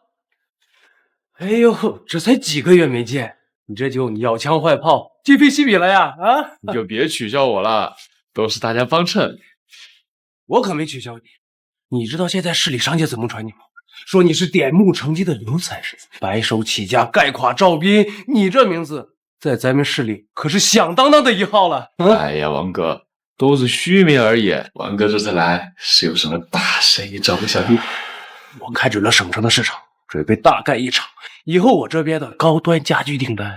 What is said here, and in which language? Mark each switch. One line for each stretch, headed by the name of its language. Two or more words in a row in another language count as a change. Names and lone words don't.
Chinese: 哎呦，這才幾個月沒見，你這就鳥槍壞炮，今非昔比了呀！啊，你就別取笑我了，都是大家幫襯。我可沒取笑你。你知道現在市裡商界怎麼傳你嗎？說你是點木成金的劉財神，白手起家蓋垮趙斌，你這名字在咱们市里可是响当当的一号了。哎呀，王哥，都是虚名而已。王哥这次来是有什么大生意找个小弟？我看准了省城的市场，准备大干一场。以后我这边的高端家居订单，